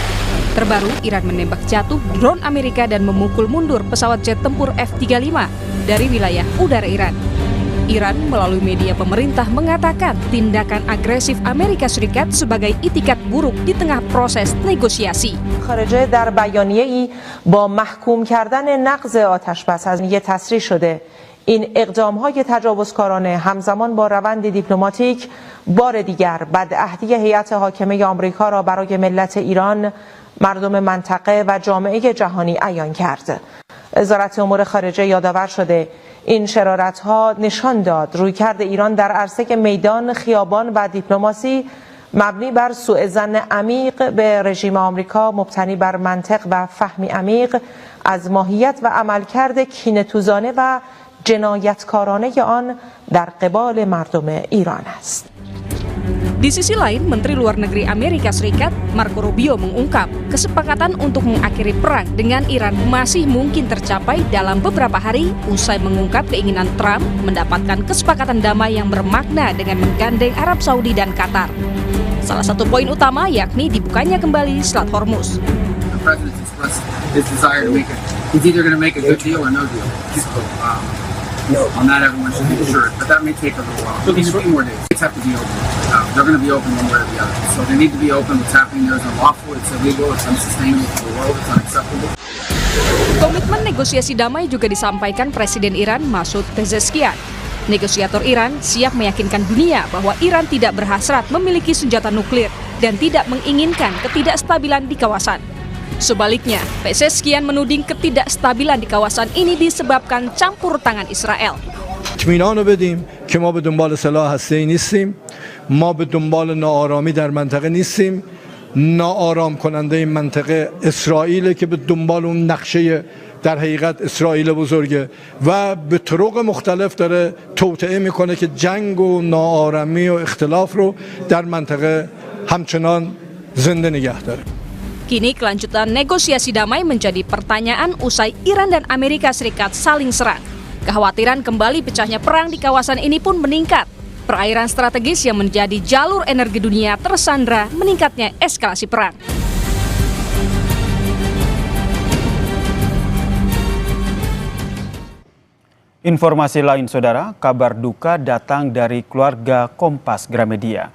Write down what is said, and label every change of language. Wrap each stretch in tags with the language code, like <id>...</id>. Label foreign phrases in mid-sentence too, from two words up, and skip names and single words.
<id>Terbaru, Iran menembak jatuh drone Amerika dan memukul mundur pesawat jet tempur F-35 dari wilayah udara Iran. Iran melalui media pemerintah mengatakan tindakan agresif Amerika Serikat sebagai itikat buruk di tengah proses negosiasi.</id> <fa>خارجه در بیانیه‌ای با محکوم کردن نقض آتشبس از تصریح شده این اقدام‌های تجاوزکارانه همزمان با روند دیپلماتیک بار دیگر بدعهدی هیئت حاکمه آمریکا را برای ملت ایران، مردم منطقه و جامعه جهانی عیان کرد. وزارت امور خارجه یادآور شده این شرارت‌ها نشان داد رویکرد ایران در عرصه میدان، خیابان و دیپلماسی مبنی بر سوء ظن عمیق به رژیم آمریکا مبتنی بر منطق و فهمی عمیق از ماهیت و عملکرد کینه‌توزانه و جنایتکارانه آن در قبال مردم ایران است.</fa> <id>Di sisi lain, Menteri Luar Negeri Amerika Serikat, Marco Rubio, mengungkap kesepakatan untuk mengakhiri perang dengan Iran masih mungkin tercapai dalam beberapa hari usai mengungkap keinginan Trump mendapatkan kesepakatan damai yang bermakna dengan menggandeng Arab Saudi dan Qatar. Salah satu poin utama yakni dibukanya kembali Selat Hormuz.</id> <en>Not everyone should be sure, but that may take a little while. So these 2 more days, it's have to be open. They're going to be open one way or the other. So they need to be open. What's happening there is unlawful, it's illegal, it's unsustainable for the world, it's unacceptable.</en> <id>Komitmen negosiasi damai juga disampaikan Presiden Iran Masoud Pezeshkian. Negosiator Iran siap meyakinkan dunia bahwa Iran tidak berhasrat memiliki senjata nuklir dan tidak menginginkan ketidakstabilan di kawasan. Sebaliknya, Pezeshkian menuding ketidakstabilan di kawasan ini disebabkan campur tangan Israel.</id> <fa>اطمینان رو بدیم که ما به دنبال سلاح هسته‌ای نیستیم، ما به دنبال ناآرامی در منطقه نیستیم، ناآرام کننده این منطقه اسرائیل که به دنبال اون نقشه در حقیقت اسرائیل بزرگه و به طرق مختلف داره توطئه میکنه که جنگ و ناآرامی و اختلاف رو در منطقه همچنان زنده نگه داره.</fa> <id>Kini kelanjutan negosiasi damai menjadi pertanyaan usai Iran dan Amerika Serikat saling serang. Kekhawatiran kembali pecahnya perang di kawasan ini pun meningkat. Perairan strategis yang menjadi jalur energi dunia tersandra meningkatnya eskalasi perang. Informasi lain, saudara, kabar duka datang dari keluarga Kompas Gramedia.</id>